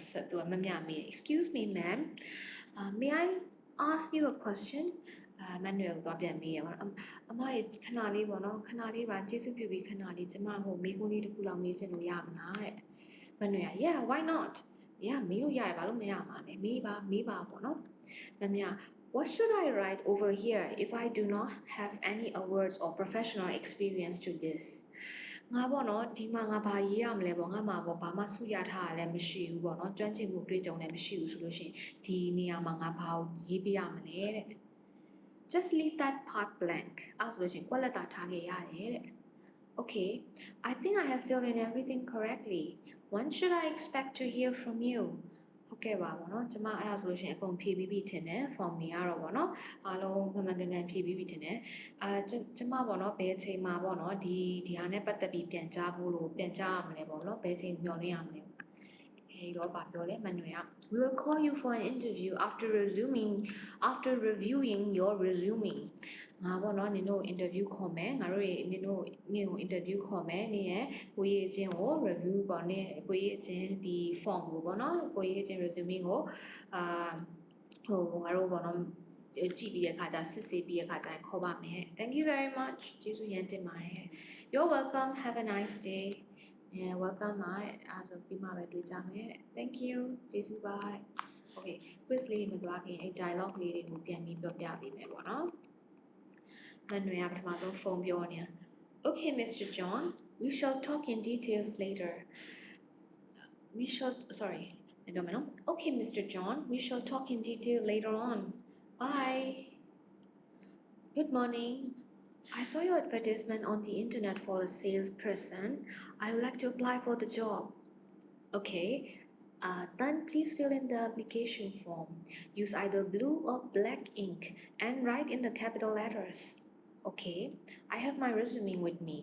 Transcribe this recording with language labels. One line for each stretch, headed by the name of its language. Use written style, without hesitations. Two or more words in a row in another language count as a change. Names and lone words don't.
Burmese: သူကမမြမေး
English: excuse me ma'am may I ask you a question
Burmese: မန်နွယ်ကိုပြန်မေးရပါအမရဲ့ခဏလေးပေါ့နော်ခဏလေးပါကျေးဇူးပြုပြီးခဏလေးကျမမေးခွန်းလေးတစ်ခုလောက်မေးချင်လို့ရမလားတဲ့မန်နွယ်က
English: yeah why not yeah
Burmese: မေးလို့ရတယ်ဘာလို့မရမှာလဲမေးပါပေါ့နော်မမြ
English: What should I write over here if I do not have any awards or professional experience to this?
Burmese: ငါပေါ့နော်ဒီမှာငါဘာရေးရမလဲပေါ့ငါမှာပေါ့ဘာမှဆုရထားရလည်းမရှိဘူးပေါ့နော်ကျွမ်းကျင်မှုတွေ့ကြုံလည်းမရှိဘူးဆိုလို့ရှိရင်ဒီနေရာမှာငါဘာကို ရေးပြရမလဲတဲ့
English: Just leave that part blank
Burmese: အဲ့ဆိုလို့ရှိရင်ကွက်လက်တာထားခဲ့ရတယ်တဲ့
English: Okay I think I have filled in everything correctly when should I expect to hear from you
Burmese: ဟုတ်ကဲ့ပါပေါ့နော်ကျမအဲ့ဒါဆိုလို့ရှိရင်အကုန်ဖြည့်ပြီးပြီထင်တယ် form တွေကတော့ပေါ့နော်အားလုံးမှန်မှန်ကန်ကန်ဖြည့်ပြီးပြီထင်တယ်ကျမပေါ့နော်ဘယ်အချိန်မှာပေါ့နော်ဒီဟာနဲ့ပတ်သက်ပြီးပြန်ကြားရမလဲပေါ့နော်ဘယ်အချိန်မျှော်လင့်ရမလဲအဲ့တော့ဗာပြောလဲမန်နွယ်က
English: We will call you for an interview after reviewing your resume
Burmese: ငါပေါ့နော်နင်တို့ interview ခေါ်မယ်ငါတို့နင်တို့ကို interview ခေါ်မယ်နင်ရဲ့ကိုရေးအချင်းကို review ပေါ့နင်ကိုရေး အချင်းဒီ form ကိုပေါ့နော်ကိုရေးအချင်း resume ကိုငါတို့ပေါ့နော်ကြည့်ပြီးတဲ့အခါကျစစ်ဆေးပြီးတဲ့အခါကျခေါ်ပါမယ်
English: Thank you very much
Burmese: ကျေးဇူးရမ်းတင်ပါတယ်
English: You're welcome have a nice day yeah welcome
Burmese: ပါအားဆိုပြီးမှပဲတွေ့ကြမယ်
English: Thank you
Burmese: ကျေးဇူးပါ
English: Okay quiz
Burmese: လေးမသွားခင်အဲ့ dialogue လေးတွေကိုပြန်ပြီးပြောပြပေးမယ်ပေါ့နော်မန်နွေကပထမဆုံးဖုန်းပြောနေတာ
English: Okay Mr. John we shall talk in details later we shall sorry I don't know Okay Mr. John we shall talk in detail later on bye good morning I saw your advertisement on the internet for a salesperson I would like to apply for the job okay then please fill in the application form use either blue or black ink and write in the capital letters Okay, I have my resume with me.